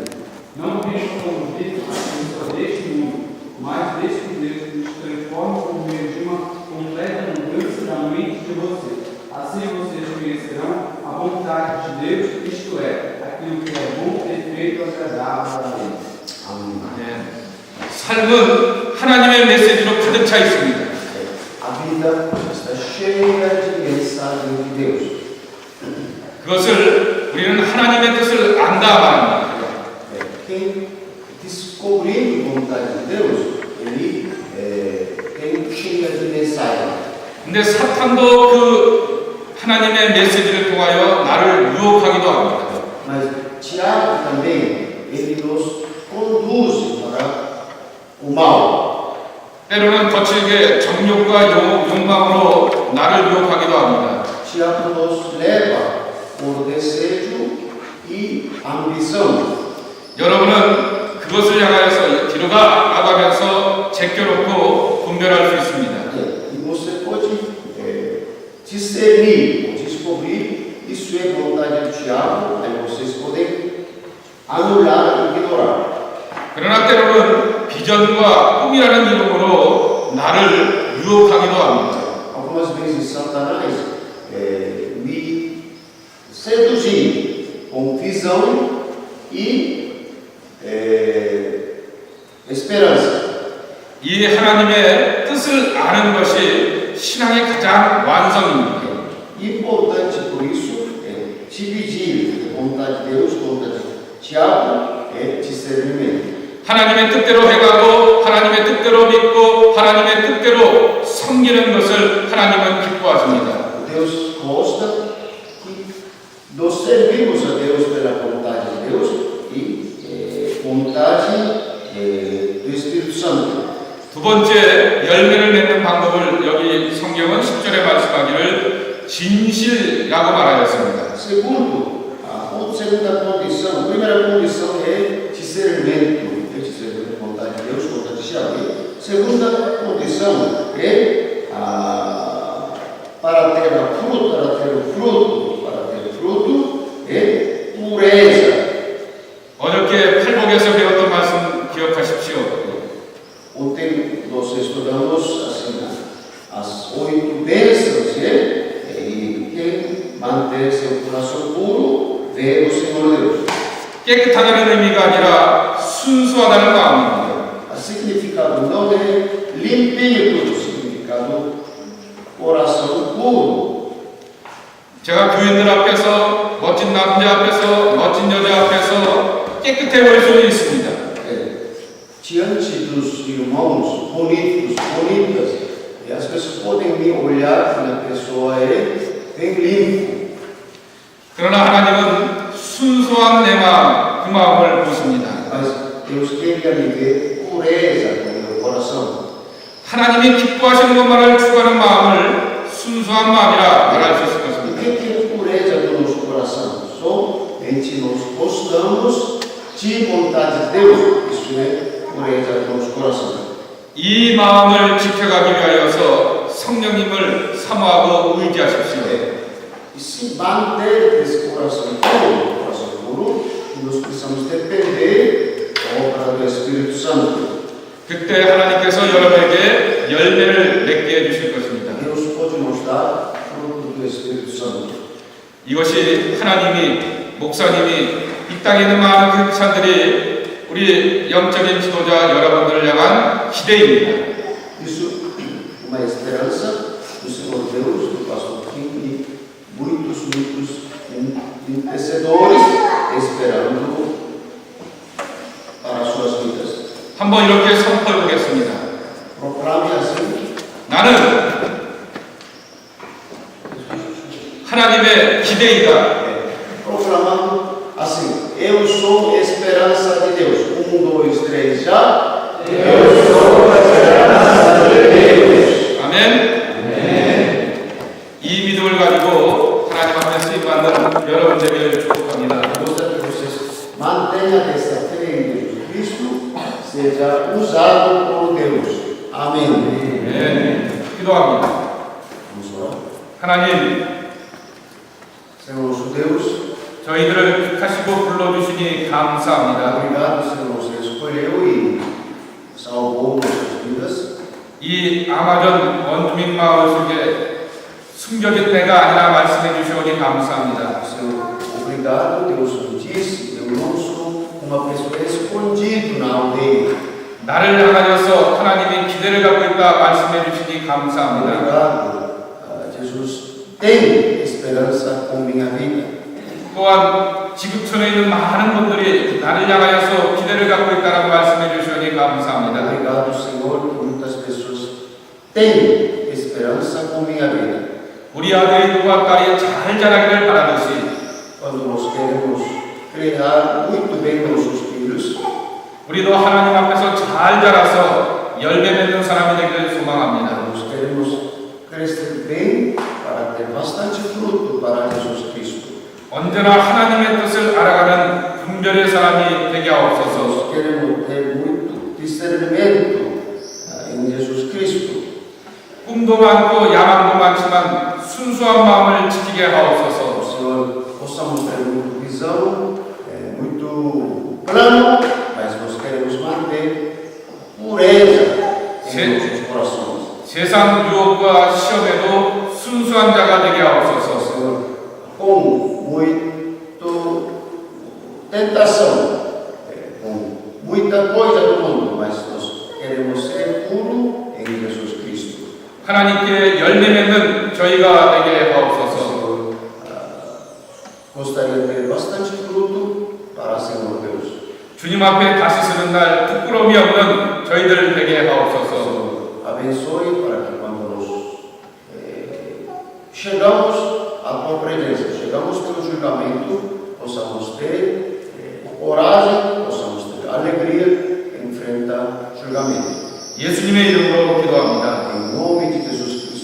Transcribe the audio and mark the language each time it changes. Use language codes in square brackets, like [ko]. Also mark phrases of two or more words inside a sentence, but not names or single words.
[pt] Não vivam como vítimas deste mundo, mas deixe que Deus nos transforme por meio de uma completa mudança da mente de vocês. Assim vocês conhecerão a vontade de Deus, isto é, aquilo que é bom, perfeito e agradável a Ele. Amém. [ko] 삶은 하나님의 메시지로 가득 차 있습니다. [pt] A vida está cheia de mensagem de Deus. [ko] 그것을 우리는 하나님의 뜻을 안다 말합니다. [pt] Quem descobrindo a vontade de Deus, ele tem cheia de mensagem. [ko] 근데 사탄도 그 하나님의 메시지를 통하여 나를 유혹하기도 합니다. [pt] Mas Tiago também, ele nos conduz para o mal. [ko] 때로는 거칠게 정욕과 욕망으로 나를 유혹하기도 합니다. [pt] O diabo nos leva por desejo e ambição. [ko] 여러분은 그것을 향하여서 뒤로 나가면서 제껴놓고 분별할 수 있습니다. [pt] E você pode discernir, ou descobrir, isso é vontade do diabo, aí vocês podem anular e ignorar. [ko] 그러나 때로는 비전과 꿈이라는 이름으로 나를 유혹하기도 합니다. [pt] Algumas vezes Satanás me seduzir com visão e esperança. [ko] 이 하나님의 뜻을 아는 것이 신앙의 가장 완성입니다. [pt] Importante por isso é dividir a vontade de Deus, a vontade do diabo, é discernimento. [ko] 하나님의 뜻대로 해가고 하나님의 뜻대로 믿고 하나님의 뜻대로 섬기는 것을 하나님은 기뻐하십니다. [pt] Deus gosta que nós servimos a Deus pela vontade de Deus e vontade do Espírito Santo. [ko] 두 번째 열매를 맺는 방법을 여기 성경은 10절에 말씀하기를 진실이라고 말하였습니다. [pt] Segundo, a segunda condição, a primeira condição é discernimento. Discernimento da vontade de Deus, vontade do diabo. Segunda condição é para ter fruto é pureza. [ko] 어저께 팔복에서 배웠던 말씀 기억하십시오. [pt] Ontem nós estudamos assim, as 8 bênçãos, e quem manter seu coração puro vê o Senhor Deus. [ko] 깨끗하다는 의미가 아니라 순수하다는 마음입니다. [pt] O significado não é limpinho tudo, o significado coração puro. [ko] 제가 교인들 앞에서 멋진 남자 앞에서 멋진 여자 앞에서 깨끗해 보일 수는 있습니다. [pt] Diante dos irmãos bonitos, bonitas, e as pessoas podem me olhar que a pessoa é bem limpa. [ko] 그러나 하나님은 순수한 내 마음, 그 마음을 보십니다. [pt] Mas Deus queria me ver pureza no meu coração. [ko] 하나님이 기뻐하시는 것만을 추구하는 마음을 순수한 마음이라 말할 수 있을 것입니다. [pt] E o que é pureza do nosso coração? Somente nós gostamos de vontade de Deus. Isso é pureza do nosso coração. [ko] 이 마음을 지켜가기 위하여서 성령님을 사모하고 의지하십시오. [pt] E se manter esse coração puro, nós precisamos depender da obra do Espírito Santo. [ko] 그때 하나님께서 여러분에게 열매를 맺게 해주실 것입니다. [pt] Deus pode nos dar fruto do Espírito Santo. [ko] 이것이 하나님이, 목사님이, 이 땅에 있는 많은 크리스찬들이 우리 영적인 지도자 여러분들을 향한 기대입니다. [pt] Isso é uma esperança do Senhor Deus, do pastor Kim e muitos intercedores esperando para as suas vidas. [ko] 한번 이렇게 선포해 보겠습니다. [pt] Proclame assim. [ko] 나는 하나님의 기대이다. [pt] Proclamando assim: eu sou a esperança de Deus. 1, 2, 3, já. Eu sou a esperança de Deus. [ko] 아멘. 이 믿음을 가지고 하나님 앞에 쓰임 받는 여러분 되기를 축복합니다. [pt] Gostaria que vocês mantenham essa fé em Jesus Cristo, seja usado por Deus. Amém. [ko] 네, 기도합니다. [pt] Vamos orar. [ko] 하나님, [pt] Senhor nosso Deus, [ko] 저희들을 택하시고 불러주시니 감사합니다. [pt] obrigado, Senhor, você escolheu e salvou nossas vidas. [ko] 이 아마존 원주민 마을 속에 숨겨진 때가 아니라 말씀해 주시오니 감사합니다. [pt] Senhor, obrigado, Deus nos disse, eu não sou uma pessoa escondida na aldeia. [ko] 나를 향하여서 하나님이 기대를 갖고 있다 말씀해 주시니 감사합니다. [pt] Obrigado, Jesus tem esperança com minha vida. [ko] 또한 지구촌에 있는 많은 분들이 나를 향하여서 기대를 갖고 있다는 말씀해 주시니 감사합니다. [pt] Obrigado, Senhor, que muitas pessoas têm esperança com minha vida. [ko] 우리 아들이 누가 딸이 잘 자라기를 바라듯이 [pt] Quando nós queremos criar muito bem nossos filhos, [ko] 우리도 하나님 앞에서 잘 자라서 열매 맺는 사람이 되기를 소망합니다. [pt] Nós queremos crescer bem para ter bastante fruto para Jesus Cristo. [ko] 언제나 하나님의 뜻을 알아가는 분별의 사람이 되게 하옵소서. [pt] Nós queremos ter muito discernimento em Jesus Cristo. [ko] 꿈도 많고 야망도 많지만 순수한 마음을 지키게 하옵소서. [pt] Senhor, possamos ter muita visão, muito plano, mas nós queremos manter pureza em nossos corações. [ko] 세상 유혹과 시험에도 순수한 자가 되게 하옵소서. [pt] Senhor, com muito tentação, com muita coisa do mundo, mas nós queremos ser puro em Jesus Cristo. [ko] 하나님께 열매 맺는 저희가 되게 하옵소서. [pt] Senhor, gostaria de ter bastante fruto para Senhor Deus. [ko] 주님 앞에 다시 서는 날 부끄러움이 없는 저희들 되게 하옵소서. [pt] Senhor, abençoe para que quando nós chegamos à tua presença, chegamos ao teu julgamento, possamos ter coragem, possamos ter alegria em enfrentar o julgamento. [ko] 예수님의 이름으로 기도합니다. [pt] Em nome de Jesus